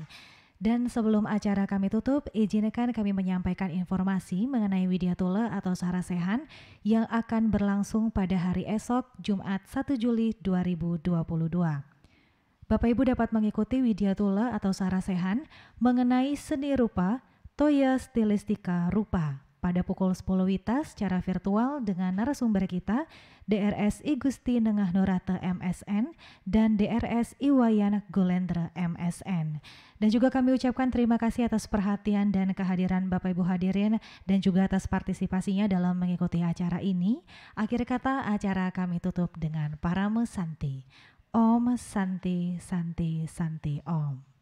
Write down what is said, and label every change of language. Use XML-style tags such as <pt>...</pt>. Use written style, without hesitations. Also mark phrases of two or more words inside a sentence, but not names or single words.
<id>Dan sebelum acara kami tutup, izinkan kami menyampaikan informasi mengenai Widyatula atau Sarasehan yang akan berlangsung pada hari esok, Jumat 1 Juli 2022. Bapak Ibu dapat mengikuti Widyatula atau Sarasehan mengenai seni rupa, Toya Stilistika Rupa pada pukul 10 WITA secara virtual dengan narasumber kita DRS I Gusti Nengah Norate MSN dan DRS Iwayan Golendra MSN. Dan juga kami ucapkan terima kasih atas perhatian dan kehadiran Bapak Ibu hadirin dan juga atas partisipasinya dalam mengikuti acara ini. Akhir kata acara kami tutup dengan Pranamo Santi.</id> <sa>Om Santi, Santi, Santi Om.</sa>